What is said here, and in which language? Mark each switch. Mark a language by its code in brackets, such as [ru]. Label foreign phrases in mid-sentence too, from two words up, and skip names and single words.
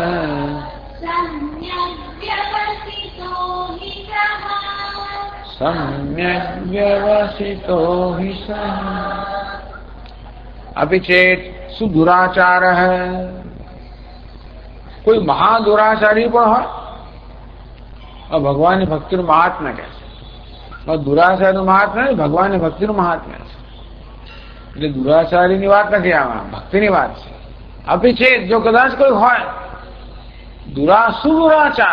[sa] सम्यक् व्यवसितो हि सः अपि चेत् सुदुराचारः [gu] કોઈ મહાદુરાચારી પણ હોય ભગવાનની ભક્તિનું મહાત્મ્ય કહે છે. દુરાચારીનું મહાત્મ્ય નહીં, ભગવાનની ભક્તિનું મહાત્મ્ય છે. એટલે દુરાચારીની વાત નથી, આમાં ભક્તિની વાત છે. અપી છે જો કદાચ કોઈ હોય સુદુરાચાર.